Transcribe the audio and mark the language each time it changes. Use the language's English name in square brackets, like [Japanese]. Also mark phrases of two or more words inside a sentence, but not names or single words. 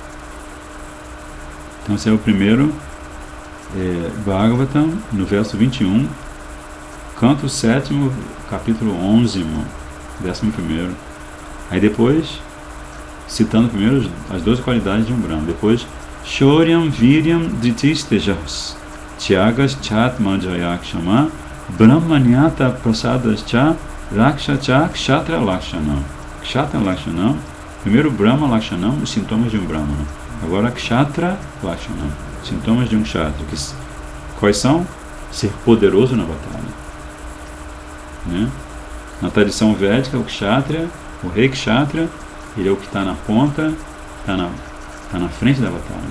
[Portuguese] Então esse é o primeiro Bhagavatam, no verso 21, canto 7º, capítulo 11º, 11º. Aí depois, citando primeiro as 12 qualidades de um Brahma, depois [Sanskrit] Shoryam Viryam Dhitistejas Tyagas Chatmanjayakshama Brahmanyata Prasadas Cha Raksha Cha Kshatra Lakshanam. Kshatra Lakshanam, primeiro Brahma Lakshanam, [Portuguese] os sintomas de um Brahmana. Agora, [Sanskrit] Kshatra Lakshanam. [Portuguese] Sintomas de um Kshatra. Quais são? Ser poderoso na batalha. Né? Na tradição védica, o Kshatriya, o rei Kshatriya, ele é o que está na ponta, está na frente da batalha.